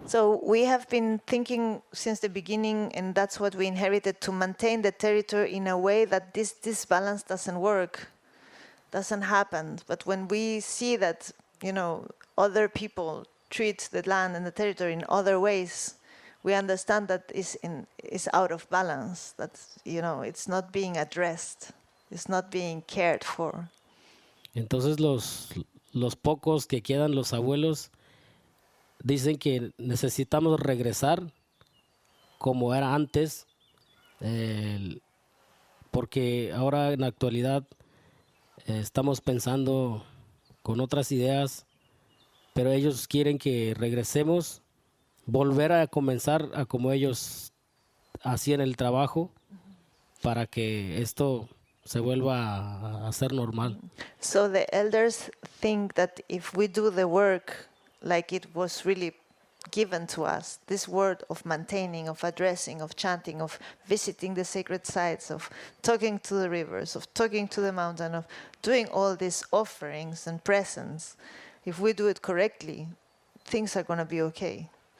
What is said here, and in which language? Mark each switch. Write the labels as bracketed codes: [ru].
[en] So we have been thinking since the beginning, and that's what we inherited, to maintain the territory in a way that this balance doesn't work, doesn't happen. But when we see that, other people treat the land and the territory in other ways, we understand that is out of balance, that it's not being addressed, it's not being cared for. [es] entonces los pocos que quedan, los abuelos, dicen que necesitamos regresar como era antes, porque ahora en la actualidad estamos pensando con otras ideas, pero ellos quieren que regresemos, volver a comenzar a como ellos hacían el trabajo, para que esto se vuelva a ser normal. [en] So the elders think that if we do the work like it was really given to us, this word of maintaining, of addressing, of chanting, of visiting the sacred sites, of talking to the rivers, of talking to the mountain, of doing all these offerings and presents, if we do it correctly, things are going to be okay.